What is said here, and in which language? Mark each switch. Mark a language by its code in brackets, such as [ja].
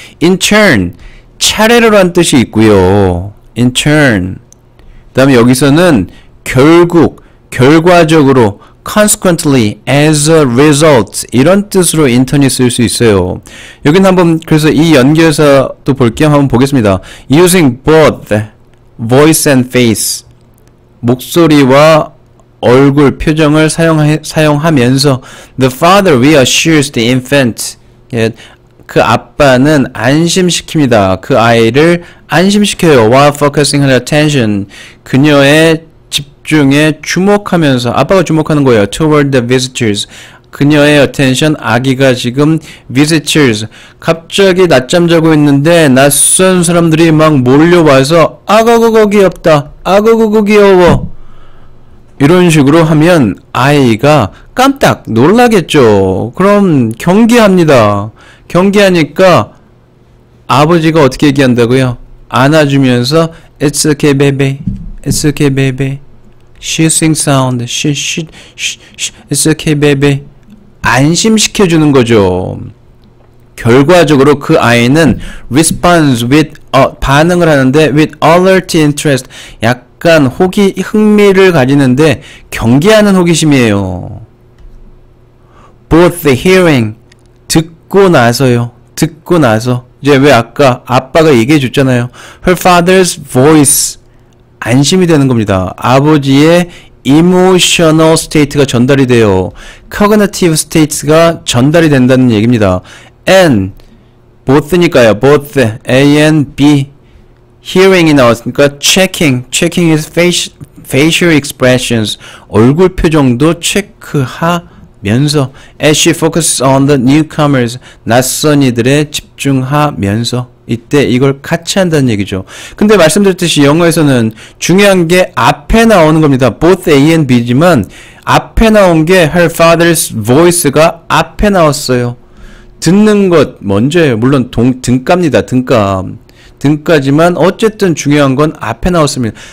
[en] In turn, [ko] 차례로란 뜻이 있고요. [en] In turn. [ko] 그 다음에 여기서는 결과적으로 [en] consequently, as a result [ko] 이런 뜻으로 intern이 쓸 수 있어요. 여기는 한번 그래서 이 연결사도 볼 겸 한번 보겠습니다. [en] Using both voice and face [ko] 목소리와 얼굴 표정을 사용하면서 [en] the father reassures the infant [ko] 그 아빠는 안심시킵니다. 그 아이를 안심시켜요. [en] while focusing her attention [ko] 그녀의 집중에 주목하면서 아빠가 주목하는 거예요. [en] toward the visitors [ko] 그녀의 attention 아기가 지금 visitors 갑자기 낮잠 자고 있는데 낯선 사람들이 막 몰려와서 아가고고 귀엽다 아가고고 귀여워 이런 식으로 하면 아이가 깜짝 놀라겠죠. 그럼 경계합니다. 경계하니까 아버지가 어떻게 얘기한다고요? 안아주면서 [en] It's okay baby It's okay baby She sings sound It's okay baby [ko] 안심시켜주는 거죠. 결과적으로 그 아이는 [en] responds with [ko] 반응을 하는데 [en] with alert interest [ko] 약간 흥미를 가지는데 경계하는 호기심이에요. [en] both the hearing [ko] 듣고 나서 이제 왜 아빠가 얘기해 줬잖아요. [en] her father's voice [ko] 안심이 되는 겁니다. 아버지의 emotional state가 전달이 돼요. cognitive states가 전달이 된다는 얘기입니다. and both니까요. [en] both A and B. hearing이 나왔으니까 checking is facial expressions. [ko] 얼굴 표정도 체크하면서 [en] as she focuses on the newcomers. [ko] 낯선 이들에 집중하면서 이때 이걸 같이 한다는 얘기죠. 근데 말씀드렸듯이 영어에서는 중요한 게 앞에 나오는 겁니다. [en] both A and B [ko] 지만 앞에 나온 게 [en] her father's voice [ko] 가 앞에 나왔어요. 듣는 것 먼저예요. 물론 등가입니다. 등가지만 어쨌든 중요한 건 앞에 나왔습니다.